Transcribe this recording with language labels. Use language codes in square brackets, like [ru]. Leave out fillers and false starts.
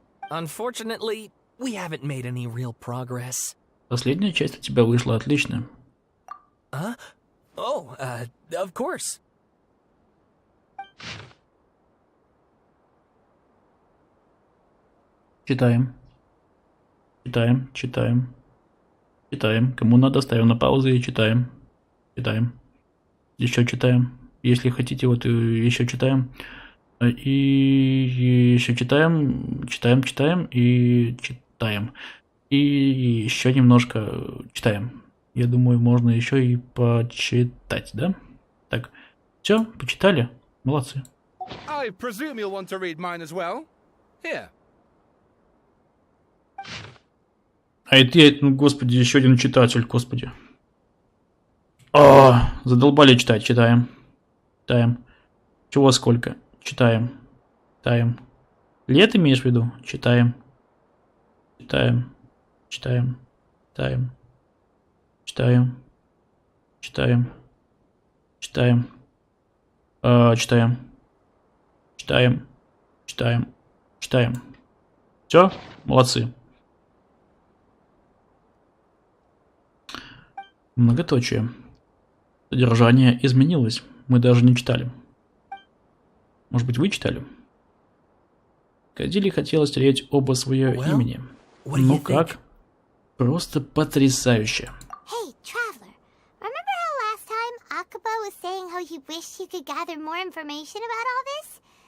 [en] Unfortunately, we haven't made any real progress. [ru] Последняя часть у тебя вышла отлично. [en] Oh, of course. [ru] Читаем. Читаем. Кому надо, ставим на паузу и читаем. Еще читаем. Если хотите, вот еще читаем. И еще читаем. И читаем. И еще немножко читаем. Я думаю, можно еще и почитать, да? Так, все, почитали? Молодцы. [en] I presume you'll want to read mine as well. Here. [ru] А это я, ну, господи, еще один читатель, господи. Задолбали читать, читаем. Читаем. Чего сколько? Читаем. Читаем. Лет имеешь в виду? Читаем. Читаем. Читаем. Читаем. Читаем. Читаем. Читаем. Читаем. Читаем. Читаем. Читаем. Все? Молодцы. Многоточие. Содержание изменилось. Мы даже не читали. Может быть, вы читали? Кадили хотела стереть оба свое имени. Ну как? Просто потрясающе. [en] Hey, traveler. Remember how last time Akaba was saying how he wished he could gather more information about all this?